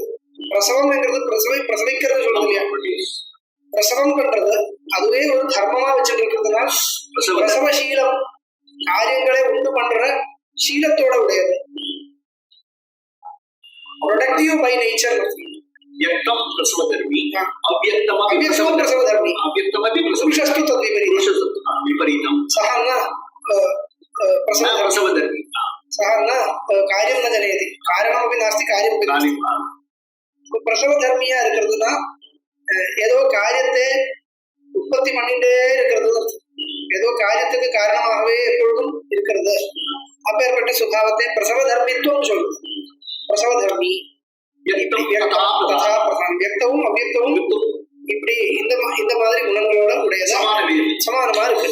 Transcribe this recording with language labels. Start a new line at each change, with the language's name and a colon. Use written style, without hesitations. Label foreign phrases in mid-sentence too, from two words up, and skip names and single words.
Tamil: பிரசவம்ங்கிறது பிரசவிக்கிறது சொல்றது இல்லையா, பிரசவம் பண்றது அதுவே ஒரு தர்மமா வச்சுட்டு இருக்கிறதுனா பிரசவசீலம், காரியங்களை உண்டு பண்ற சீலத்தோட உடையது.
English: productive by nature.
Sanskrit: व्यक्तम प्रसव धर्मी अव्यक्तम अव्यक्तम प्रसव धर्मी अव्यक्तम पुरुषस्तु तद्विपरीतम विपरीतम सः न प्रसव धर्मी सः न कार्यं न जनयति कारणमपि नास्ति कार्यमपि नास्ति.
Tamil: பிரசவ தர்மியா இருக்கிறதுனா ஏதோ காரியத்தை உற்பத்தி பண்ணிட்டே இருக்கிறது, ஏதோ காரியத்துக்கு காரணமாகவே எப்பொழுதும் இருக்கிறது. அப்பேற்பட்ட சுபாவத்தை பிரசவ தர்மித்துவம் சொல்லுது. பிரசவ தர்மி வியக்தவும் அவ்வியக்தவும் இப்படி இந்த மாதிரி குணங்களோட உடையதா சமானமா இருக்கு.